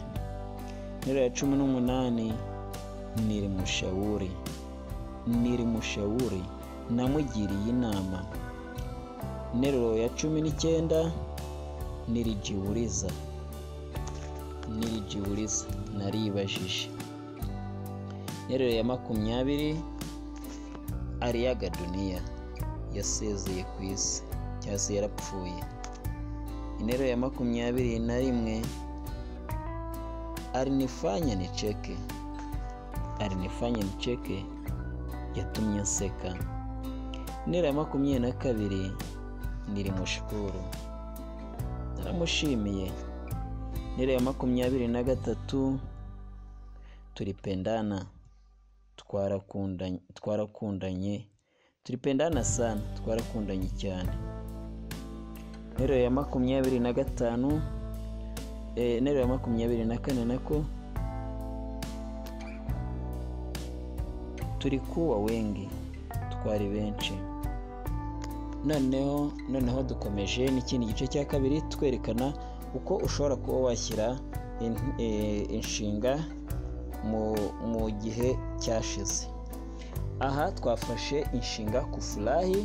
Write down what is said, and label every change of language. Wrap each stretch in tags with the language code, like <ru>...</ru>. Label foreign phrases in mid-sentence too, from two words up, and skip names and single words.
<rw>Interuro ya 18 nirimushauri namugiriye inama. Interuro ya 19 nirijiuliza naribajije. Interuro ya 20</rw> <sw>aliaga dunia</sw> <rw>yasezeye ku isi cyangwa se yarapfuye. Interuro ya 21</rw> <sw>alinifanya nicheke</sw> <rw>yatumye nseka. Interuro ya 22 nilimshukuru naramushimiye. Interuro ya 23</rw> <sw>tulipendana tulipendana sana</sw> <rw>twarakundanye cyane. Interuro ya 25 interuro ya 24 nako</rw> <sw>tulikuwa wengi</sw> <rw>twari benshi. Noneho dukomeje n'ikindi gice cya kabiri twerekana uko ushobora kuba washyira inshinga mu gihe cyashize. Aha twafashe inshinga kufurahi.</rw>